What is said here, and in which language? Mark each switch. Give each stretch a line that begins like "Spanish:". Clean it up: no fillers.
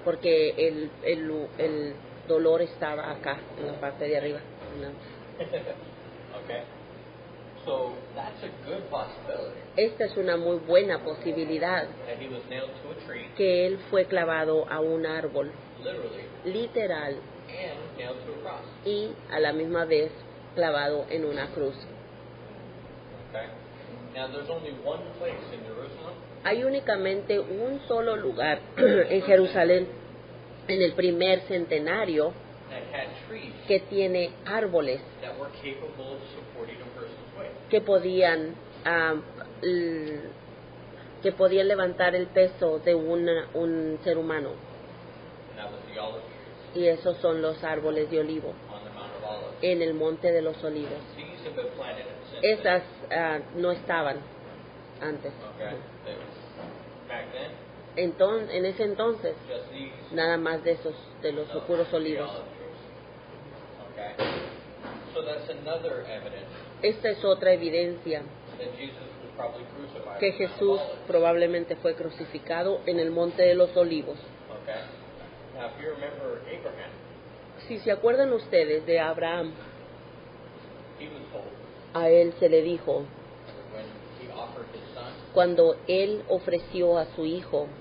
Spanish: porque el dolor estaba acá, en la parte de arriba.
English: Okay? So that's a good possibility
Spanish: Esta es una muy buena posibilidad,
English: that he was nailed to a tree,
Spanish: que él fue clavado a un árbol,
English: literally,
Spanish: literal,
English: and nailed to a cross.
Spanish: y a la misma vez clavado en una cruz.
English: Okay? Now there's only one place in Jerusalem
Spanish: Hay únicamente un solo lugar en Jerusalén, en el primer centenario,
English: that had trees
Spanish: que tiene árboles
English: that were capable of supporting a person's weight.
Spanish: que podían levantar el peso de un ser humano.
English: And that was the olive trees
Spanish: Y esos son los árboles de olivo
English: on the Mount of Olives.
Spanish: en el monte de los olivos.
English: These have been planted since
Spanish: Esas no estaban antes.
English: then. Okay? Back then,
Spanish: En ese entonces,
English: just these
Spanish: nada más de los puros
English: the
Spanish: olivos.
English: olive trees. Okay? So that's another evidence
Spanish: Esta es otra evidencia
English: that Jesus was probably crucified
Spanish: que
English: on the Mount of
Spanish: Jesús
English: Olives.
Spanish: probablemente fue crucificado en el monte de los olivos.
English: Okay? Now, if you remember Abraham,
Spanish: Si se acuerdan ustedes de Abraham,
English: he was told
Spanish: a él se le dijo,
English: when he offered his son,
Spanish: cuando él ofreció a su hijo,